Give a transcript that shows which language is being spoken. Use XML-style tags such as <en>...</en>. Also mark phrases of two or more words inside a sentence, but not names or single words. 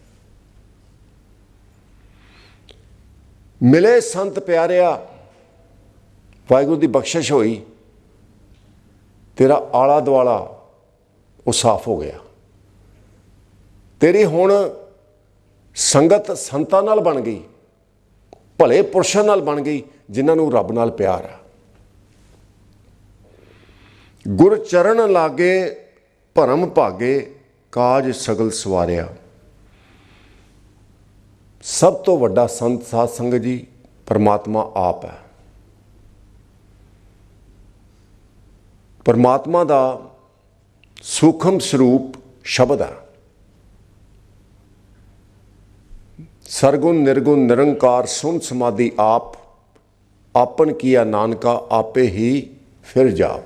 <pa>ਮਿਲੇ ਸੰਤ ਪਿਆਰਿਆ, ਵਾਹਿਗੁਰੂ ਕੀ ਬਖ਼ਸ਼ਿਸ਼ ਹੋਈ, ਤੇਰਾ ਆਲਾ ਦੁਆਲਾ ਉਹ ਸਾਫ਼ ਹੋ ਗਿਆ। ਤੇਰੀ ਹੁਣ ਸੰਗਤ ਸੰਤਾਂ ਨਾਲ ਬਣ ਗਈ, ਭਲੇ ਪੁਰਖਾਂ ਨਾਲ ਬਣ ਗਈ ਜਿਨ੍ਹਾਂ ਨੇ ਰੱਬ ਨਾਲ ਪਿਆਰ ਹੈ। ਗੁਰ ਚਰਣ ਲਾਗੇ ਭਰਮ ਭਾਗੇ ਕਾਜ ਸਗਲ ਸਵਾਰਿਆ। ਸਭ ਤੋਂ ਵੱਡਾ ਸੰਤ ਸਾਧ ਸੰਗਤ ਜੀ ਪਰਮਾਤਮਾ ਆਪ ਹੈ। ਪਰਮਾਤਮਾ ਦਾ ਸੂਖਮ ਸਰੂਪ ਸ਼ਬਦ ਹੈ। ਸਰਗੁਣ ਨਿਰਗੁਣ ਨਿਰੰਕਾਰ ਸੁੰਨ ਸਮਾਧਿ ਆਪ, ਆਪਨ ਕੀਆ ਨਾਨਕਾ ਆਪੇ ਹੀ ਫਿਰ ਜਾਪ।</pa>